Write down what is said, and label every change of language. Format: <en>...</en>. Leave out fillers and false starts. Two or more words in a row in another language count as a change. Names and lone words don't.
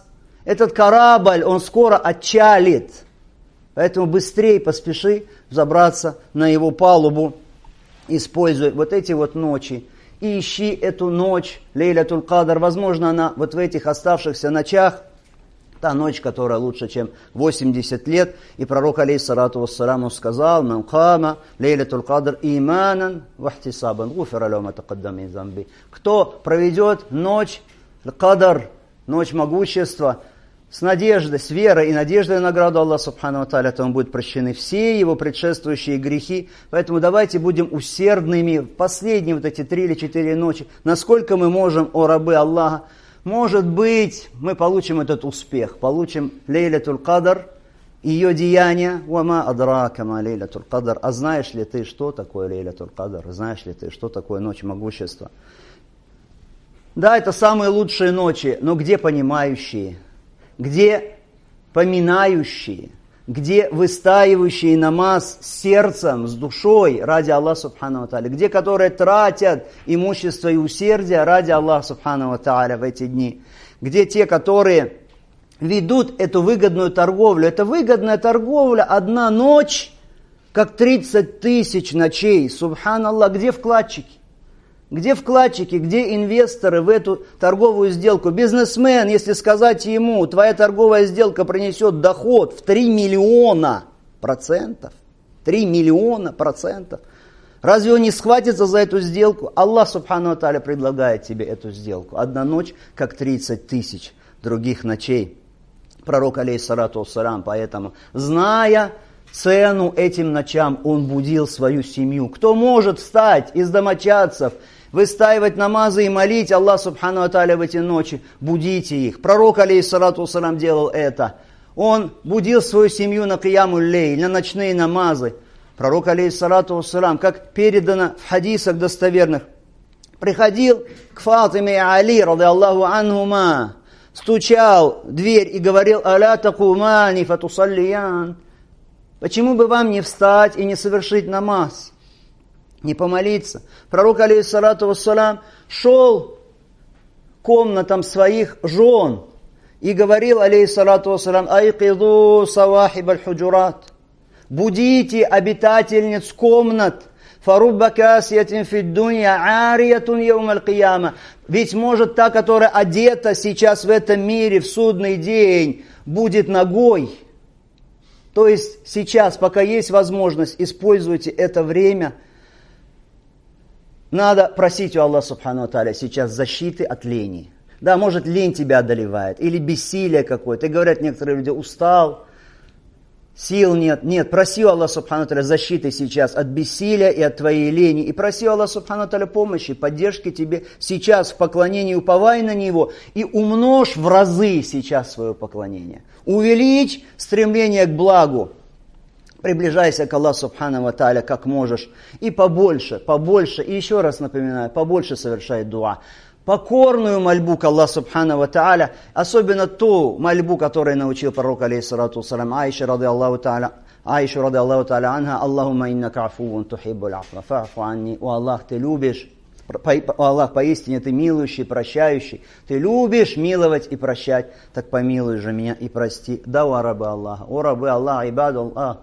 <ru>Этот корабль, он скоро отчалит. Поэтому быстрее поспеши взобраться на его палубу, используя вот эти вот ночи. И ищи эту ночь,</ru> <ar>ليلة القدر.</ar> <ru>Возможно, она вот в этих оставшихся ночах Та ночь, которая лучше, чем 80 лет. И пророк,</ru> <ar>عليه الصلاة والسلام, сказал: «من قام ليلة القدر إيمانا واحتسابا غفر له ما تقدم من ذنبه».</ar> <ru>Кто проведет ночь кадр, ночь могущества, с надеждой, с верой и надеждой на награду Аллаха</ru> <ar>سبحانه وتعالى,</ar> <ru>то ему будут прощены все его предшествующие грехи. Поэтому давайте будем усердными в последние вот эти 3 или 4 ночи. Насколько мы можем, о рабы Аллаха. Может быть, мы получим этот успех, получим</ru> <ar>ليلة القدر,</ar> <ru>ее деяния.</ru> <ar>«وما أدراك ما ليلة القدر».</ar> <ru>А знаешь ли ты, что такое</ru> <ar>ليلة القدر?</ar> <ru>Знаешь ли ты, что такое ночь могущества? Да, это самые лучшие ночи, но где понимающие, где поминающие, где выстаивающие намаз с сердцем, с душой ради Аллаха</ru> <ar>سبحانه وتعالى,</ar> <ru>где которые тратят имущество и усердие ради Аллаха</ru> <ar>سبحانه وتعالى</ar> <ru>в эти дни, где те, которые ведут эту выгодную торговлю. Это выгодная торговля, одна ночь, как 30 тысяч ночей. Субханаллах, где вкладчики? Где вкладчики, где инвесторы в эту торговую сделку? Бизнесмен, если сказать ему, твоя торговая сделка принесет доход в 3 миллиона процентов. 3 миллиона процентов. Разве он не схватится за эту сделку? Аллах</ru> <ar>سبحانه وتعالى</ar> <ru>предлагает тебе эту сделку. Одна ночь, как 30 тысяч других ночей. Пророк,</ru> <ar>عليه الصلاة والسلام,</ar> <ru>поэтому, зная цену этим ночам, он будил свою семью. Кто может встать из домочадцев, выстаивать намазы и молить Аллах</ru> <ar>سبحانه وتعالى</ar> <ru>в эти ночи, будите их. Пророк,</ru> <ar>عليه الصلاة والسلام,</ar> <ru>делал это. Он будил свою семью на</ru> <ar>قيام الليل,</ar> <ru>на ночные намазы. Пророк,</ru> <ar>عليه الصلاة والسلام,</ar> <ru>как передано в хадисах достоверных, приходил к Фатиме и Али,</ru> <ar>رضي الله عنهما,</ar> <ru>стучал в дверь и говорил:</ru> <ar>«ألا تقومان فتصليان».</ar> <ru>Почему бы вам не встать и не совершить намаз, не помолиться? Пророк,</ru> <ar>عليه الصلاة والسلام,</ar> <ru>шел к комнатам своих жен и говорил,</ru> <ar>عليه الصلاة والسلام: «أيقظوا صواحب الحجرات».</ar> <ru>Будите обитательниц комнат.</ru> <ar>«فرب كاسية في الدنيا عارية يوم القيامة».</ar> <ru>Ведь может та, которая одета сейчас в этом мире, в судный день, будет нагой. То есть сейчас, пока есть возможность, используйте это время. Надо просить у Аллаха</ru> <ar>سبحانه وتعالى</ar> <ru>сейчас защиты от лени. Да, может, лень тебя одолевает, или бессилие какое-то. И говорят некоторые люди: устал, сил нет. Нет, проси у Аллаха</ru> <ar>سبحانه وتعالى</ar> <ru>защиты сейчас от бессилия и от твоей лени. И проси у Аллаха</ru> <ar>سبحانه وتعالى</ar> <ru>помощи, поддержки тебе сейчас в поклонении, уповай на Него и умножь в разы сейчас свое поклонение. Увеличь стремление к благу. Приближайся к Аллаху</ru> <ar>سبحانه وتعالى</ar> <ru>как можешь. И побольше. И еще раз напоминаю, побольше совершай дуа. Покорную мольбу к Аллаху</ru> <ar>سبحانه وتعالى,</ar> <ru>особенно ту мольбу, которую научил пророк,</ru> <ar>عليه الصلاة والسلام, Аиша, رضي الله تعالى عنها: «اللهم إنك عفو تحب العفو فاعف عني».</ar> <ru>О Аллах, ты любишь, Аллах, поистине ты милующий, прощающий. Ты любишь миловать и прощать, так помилуй же меня и прости. Да, о рабы Аллаха,</ru> <ar>عباد الله.</ar>